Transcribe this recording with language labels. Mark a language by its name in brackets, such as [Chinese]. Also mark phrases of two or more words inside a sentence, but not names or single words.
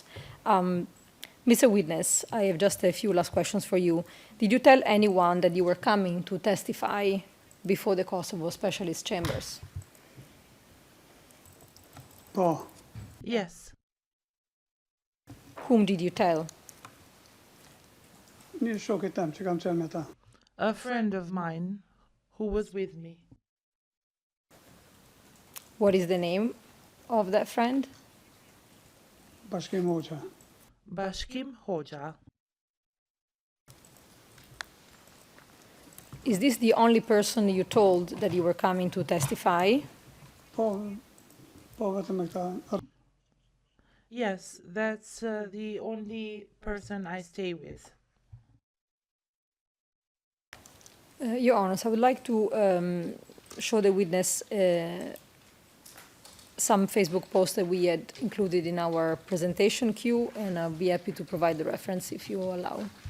[English] Mr. Witness, I have just a few last questions for you. Did you tell anyone that you were coming to testify before the Kosovo Specialist Chambers? [Albanian] Po. [English] Yes. Whom did you tell? [Albanian] Një shokit tem që kam qenë me ta. [English] A friend of mine who was with me. What is the name of that friend? Bashkim Hoxha. Bashkim Hoxha. Is this the only person you told that you were coming to testify? [Albanian] Po vetëm me këta. [English] Yes, that's the only person I stay with. Your Honors, I would like to show the witness some Facebook posts that we had included in our presentation queue, and I'll be happy to provide the reference if you allow.